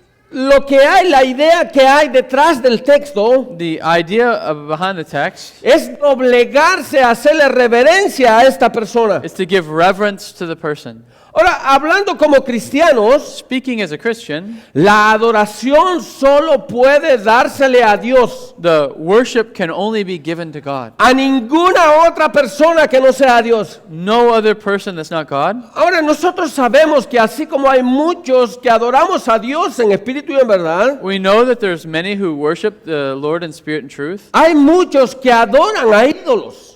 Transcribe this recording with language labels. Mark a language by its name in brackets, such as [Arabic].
[Spanish] lo que hay, la idea que hay detrás del texto [English] the idea behind the text [Spanish] es doblegarse, hacerle reverencia a esta persona. [English] is to give reverence to the person. [Spanish] Ahora, hablando como cristianos, [English] Speaking as a Christian, [Spanish] la adoración solo puede dársele a Dios, [English] the worship can only be given to God. [Spanish] a ninguna otra persona que no sea Dios. [English] No other person that's not God. [Spanish] Ahora, nosotros sabemos que así como hay muchos que adoramos a Dios en espíritu y en verdad, [English] We know that there's many who worship the Lord in spirit and truth. [Spanish] hay muchos que adoran a ídolos,